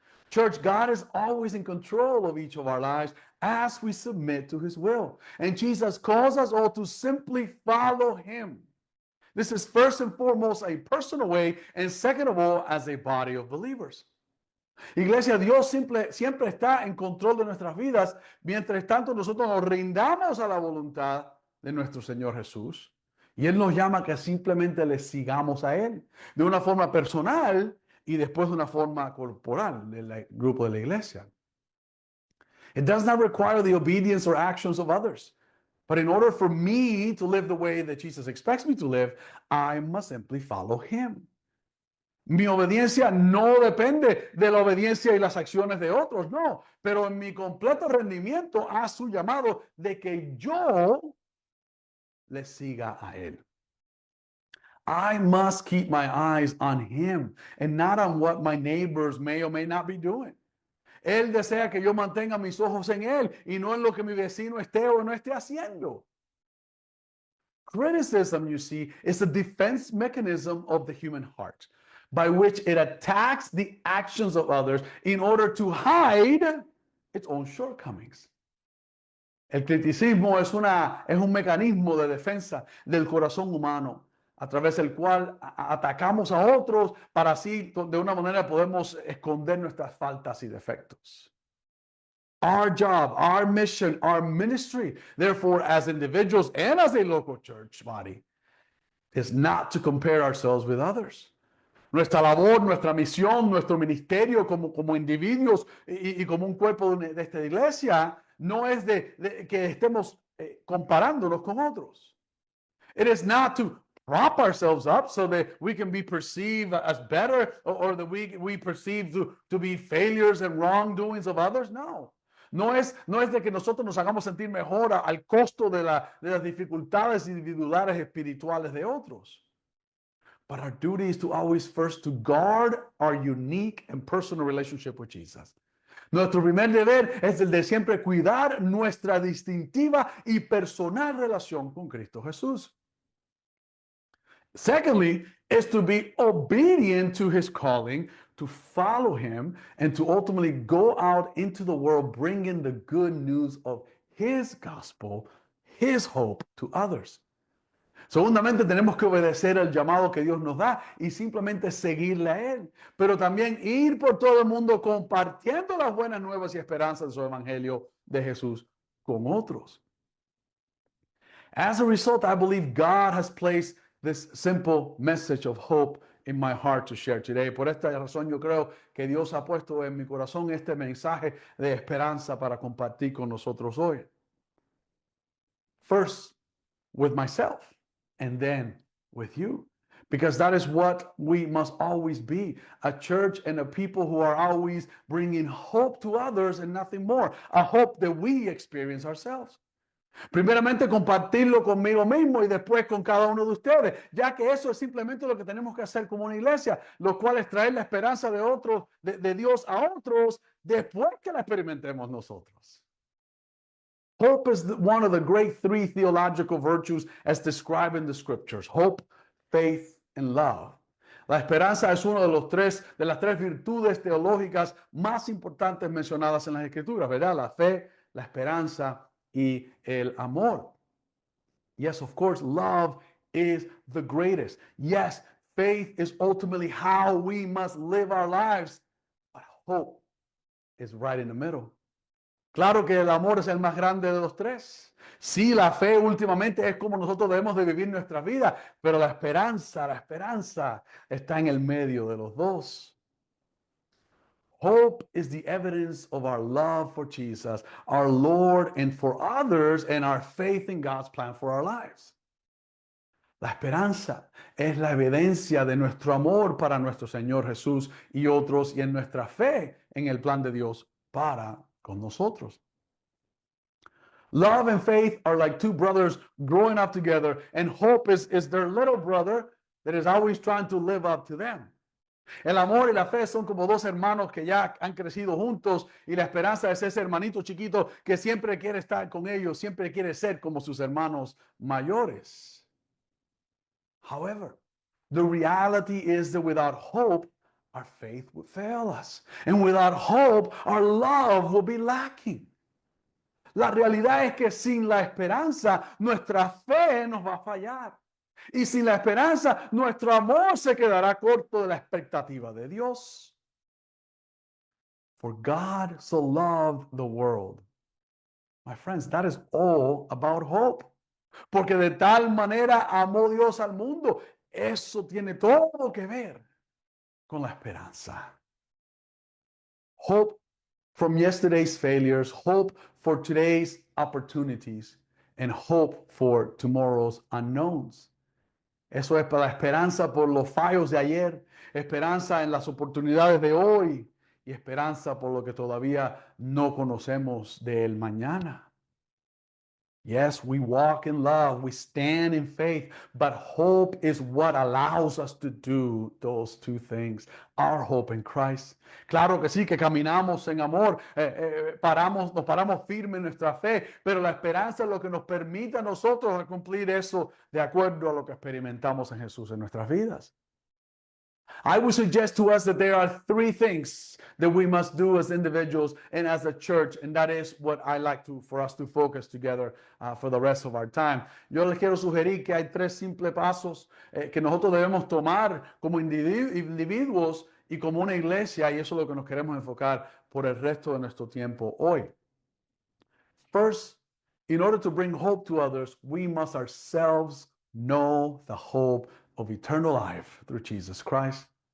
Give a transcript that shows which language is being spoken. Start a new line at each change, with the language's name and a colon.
English: Church, God is always in control of each of our lives as we submit to his will. And Jesus calls us all to simply follow him. This is first and foremost a personal way, and second of all, as a body of believers.
Spanish: Iglesia, Dios siempre está en control de nuestras vidas, mientras tanto nosotros nos rindamos a la voluntad de nuestro Señor Jesús. Y Él nos llama que simplemente le sigamos a Él, de una forma personal y después de una forma corporal del grupo de la iglesia.
English: It does not require the obedience or actions of others. But in order for me to live the way that Jesus expects me to live, I must simply follow him.
Spanish: Mi obediencia no depende de la obediencia y las acciones de otros, no. Pero en mi completo rendimiento a su llamado de que yo le siga a él.
English: I must keep my eyes on him and not on what my neighbors may or may not be doing.
Spanish: Él desea que yo mantenga mis ojos en él y no en lo que mi vecino esté o no esté haciendo.
English: Criticism, you see, is a defense mechanism of the human heart by which it attacks the actions of others in order to hide its own shortcomings.
Spanish: El criticismo es un mecanismo de defensa del corazón humano a través del cual atacamos a otros para así de una manera podemos esconder nuestras faltas y defectos.
English: Our job, our mission, our ministry, therefore, as individuals and as a local church body, is not to compare ourselves with others.
Spanish: Nuestra labor, nuestra misión, nuestro ministerio como individuos y como un cuerpo de esta iglesia no es de que estemos comparándonos con otros.
English: It is not to prop ourselves up so that we can be perceived as better or that we perceive to be failures and wrongdoings of others.
Spanish: No. No es de que nosotros nos hagamos sentir mejor al costo de las dificultades individuales espirituales de otros.
English: But our duty is to always first to guard our unique and personal relationship with Jesus.
Spanish: Nuestro primer deber es el de siempre cuidar nuestra distintiva y personal relación con Cristo Jesús.
English: Secondly, is to be obedient to his calling, to follow him, and to ultimately go out into the world bringing the good news of his gospel, his hope to others.
Spanish: Segundamente, tenemos que obedecer el llamado que Dios nos da y simplemente seguirle a Él. Pero también ir por todo el mundo compartiendo las buenas nuevas y esperanzas de su evangelio de Jesús con otros.
English: As a result, I believe God has placed this simple message of hope in my heart to share today.
Spanish: Por esta razón, yo creo que Dios ha puesto en mi corazón este mensaje de esperanza para compartir con nosotros hoy.
English: First, with myself, and then with you. Because that is what we must always be, a church and a people who are always bringing hope to others and nothing more, a hope that we experience ourselves.
Spanish: Primeramente, compartirlo conmigo mismo y después con cada uno de ustedes, ya que eso es simplemente lo que tenemos que hacer como una iglesia, lo cual es traer la esperanza de otros, de Dios a otros, después que la experimentemos nosotros.
English: Hope is one of the great three theological virtues as described in the scriptures: hope, faith, and love.
Spanish: La esperanza es uno de las tres virtudes teológicas más importantes mencionadas en las Escrituras, ¿verdad? La fe, la esperanza y el amor.
English: Yes, of course, love is the greatest. Yes, faith is ultimately how we must live our lives, but hope is right in the middle.
Spanish: Claro que el amor es el más grande de los tres. Sí, la fe últimamente es como nosotros debemos de vivir nuestra vida, pero la esperanza está en el medio de los dos.
English: Hope is the evidence of our love for Jesus, our Lord, and for others, and our faith in God's plan for our lives.
Spanish: La esperanza es la evidencia de nuestro amor para nuestro Señor Jesús y otros, y en nuestra fe en el plan de Dios para con nosotros.
English: Love and faith are like two brothers growing up together, and hope is their little brother that is always trying to live up to them.
Spanish: El amor y la fe son como dos hermanos que ya han crecido juntos, y la esperanza es ese hermanito chiquito que siempre quiere estar con ellos, siempre quiere ser como sus hermanos mayores.
English: However, the reality is that without hope, our faith would fail us. And without hope, our love will be lacking.
Spanish: La realidad es que sin la esperanza, nuestra fe nos va a fallar. Y sin la esperanza, nuestro amor se quedará corto de la expectativa de Dios.
English: For God so loved the world. My friends, that is all about hope.
Spanish: Porque de tal manera amó Dios al mundo. Eso tiene todo que ver con la esperanza.
English: Hope from yesterday's failures, hope for today's opportunities, and hope for tomorrow's unknowns.
Spanish: Eso es para la esperanza por los fallos de ayer, esperanza en las oportunidades de hoy y esperanza por lo que todavía no conocemos del mañana.
English: Yes, we walk in love, we stand in faith, but hope is what allows us to do those two things. Our hope in Christ.
Spanish: Claro que sí, que caminamos en amor, nos paramos firmes en nuestra fe, pero la esperanza es lo que nos permite a nosotros cumplir eso de acuerdo a lo que experimentamos en Jesús en nuestras vidas.
English: I would suggest to us that there are three things that we must do as individuals and as a church, and that is what I like for us to focus together for the rest of our time.
Spanish: Yo les quiero sugerir que hay tres simples pasos que nosotros debemos tomar como individuos y como una iglesia, y eso es lo que nos queremos enfocar por el resto de nuestro tiempo hoy.
English: First, in order to bring hope to others, we must ourselves know the hope of eternal life through Jesus Christ.